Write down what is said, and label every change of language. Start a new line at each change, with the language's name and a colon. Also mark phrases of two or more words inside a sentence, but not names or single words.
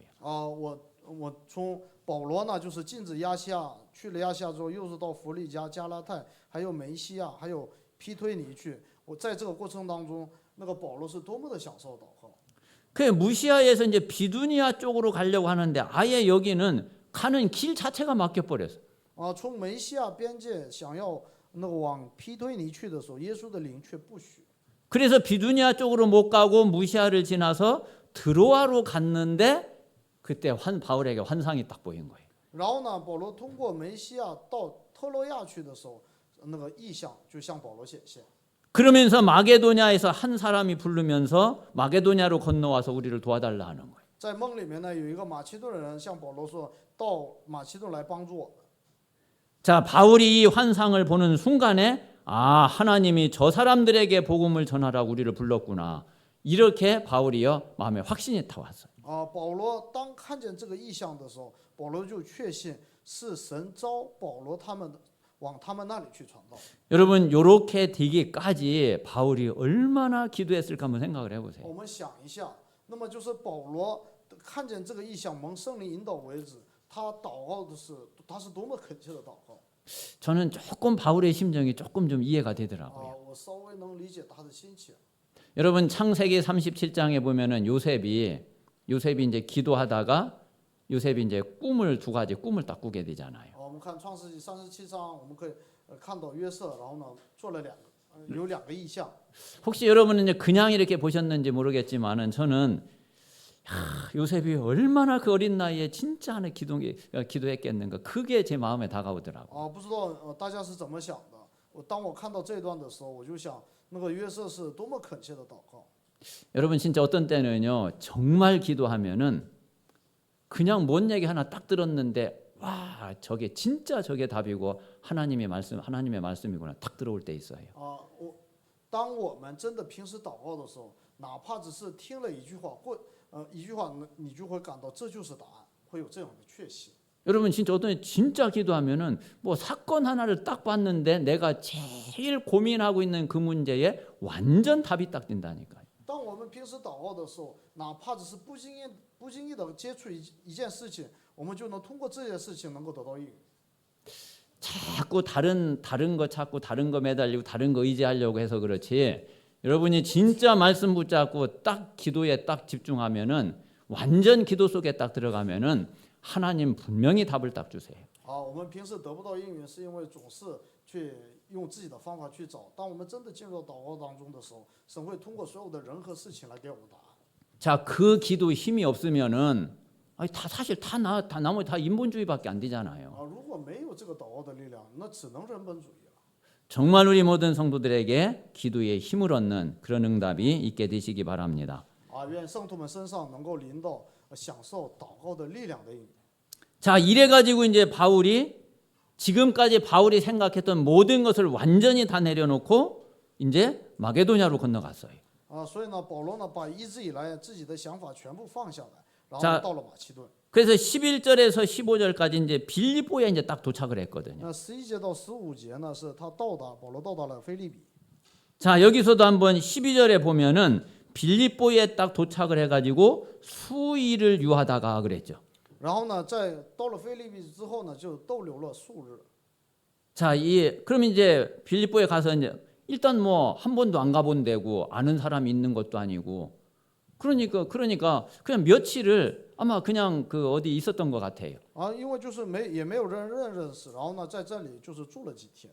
Chinese: 我从保罗呢就是禁止亚细亚，去了亚细亚之后，又是到弗利加、加拉太，还有梅西亚，还有庇推尼去。我在这个过程当中，那个保罗是多么的享受祷告。
Korean: 그 무시아에서 이제 비두니아 쪽으로 가려고 하는데 아예 여기는 가는 길 자체가 막혀 버렸어.
Chinese: 从梅西亚边界想要那个往庇推尼去的时候，耶稣的灵却不许。
Korean: 그래서 비두니아 쪽으로 못 가고 무시아를 지나서 드로아로 갔는데 그때 바울에게 환상이 딱 보인 거예요.
Chinese: 然后呢，保罗通过梅西亚到特洛亚去的时候，那个异象就向保罗显现。
Korean: 그러면서 마게도냐에서 한 사람이 부르면서 마게도냐로 건너와서 우리를 도와달라 하는 거예요.
Chinese: 在梦里面呢，有一个马其顿人向保罗说：“到马其顿来帮助我们。”
Korean: 자, 바울이 이 환상을 보는 순간에 하나님이 저 사람들에게 복음을 전하라고 우리를 불렀구나. 이렇게 바울이요 마음에 확신이 타왔어요.
Chinese: 保罗当看见这个异象的时候，保罗就确信是神召保罗他们往他们那里去传道。
Korean: 여러분 이렇게 되기까지 바울이 얼마나 기도했을까 한번 생각을 해보세요.
Chinese: 我们想一下，那么就是保罗看见这个异象蒙圣灵引导为止，他祷告的是他是多么恳切的祷告。
Korean: 저는 조금 바울의 심정이 조금 좀 이해가 되더라고요.
Chinese: 我稍微能理解他的心情。
Korean: 여러분 창세기 37장에 보면은 요셉이 이제 기도하다가 요셉이 이제 두 가지 꿈을 딱 꾸게 되잖아요.
Chinese: 我们看创世纪37章，我们可以看到约瑟，然后呢做了有两个异象。
Korean: 혹시 여러분은 이제 그냥 이렇게 보셨는지 모르겠지만은 저는 요셉이 얼마나 그 어린 나이에 진짜 하는 기도했겠는가 그게 제 마음에 다가오더라고요.
Chinese: 不知道大家是怎么想的？当我看到这段的时候，我就想，那个约瑟是多么恳切的祷告。
Korean: 여러분 진짜 어떤 때는요 정말 기도하면은 그냥 뭔 얘기 하나 딱 들었는데 와 저게 진짜 저게 답이고 하나님의 말씀이구나 딱 들어올 때 있어요.
Chinese: 当我们真的平时祷告的时候，哪怕只是听了一句话你就会感到这就是答案，会有这样的确信。
Korean: 여러분 진짜 어떤 때 진짜 기도하면은 뭐 사건 하나를 딱 봤는데 내가 제일 고민하고 있는 그 문제에 완전 답이 딱 된다니까요.
Chinese: 当我们平时祷告的时候，哪怕只是不经意的接触一件事情，我们就能通过这件事情能够得到应允。
Korean: 자꾸 다른 거 찾고 다른 거 매달리고 다른 거 의지하려고 해서 그렇지 여러분이 진짜 말씀 붙잡고 딱 기도에 딱 집중하면은 완전 기도 속에 딱 들어가면은 하나님 분명히 답을 딱 주세요.
Chinese: 我们平时得不到应允，是因为总是去用自己的方法去找。当我们真的进入到祷告当中的时候，神会通过所有的人和事情来给我们答案。
Korean: 자, 그 기도 힘이 없으면은 아니, 사실 나머지 다 인본주의밖에 안 되잖아요.
Chinese: 如果没有这个祷告的力量，那只能人本主义了。
Korean: 정말 우리 모든 성도들에게 기도의 힘을 얻는 그런 응답이 있게 되시기 바랍니다.
Chinese: 愿圣徒们身上能够临到享受祷告的力量的应允。
Korean: 자, 이래 가지고 이제 지금까지 바울이 생각했던 모든 것을 완전히 다 내려놓고 이제 마게도냐로 건너갔어요.
Chinese: 所以呢，保罗呢把一直以来自己的想法全部放下来，然
Korean: 자
Chinese: 后到了马其顿。
Korean: 그래서 11절에서 15절까지 이제 빌립보에 이제 딱 도착을 했거든요.
Chinese: 那11节到15节呢，是他保罗到达了腓立比。
Korean: 자, 여기서도 한번 12절에 보면은 빌립보에 딱 도착을 해가지고 수일을 유하다가 그랬죠.
Chinese: 然后呢，到了腓立比之后呢，就逗留了数日。
Korean: 자, 그럼 이제 빌립보에 가서 이제 일단 뭐 한 번도 안 가본 데고 아는 사람이 있는 것도 아니고 그러니까 그냥 며칠을 아마 그냥 그 어디 있었던 것 같아요.
Chinese: 因为就是也没有人认识，然后呢，在这里就是住了几天。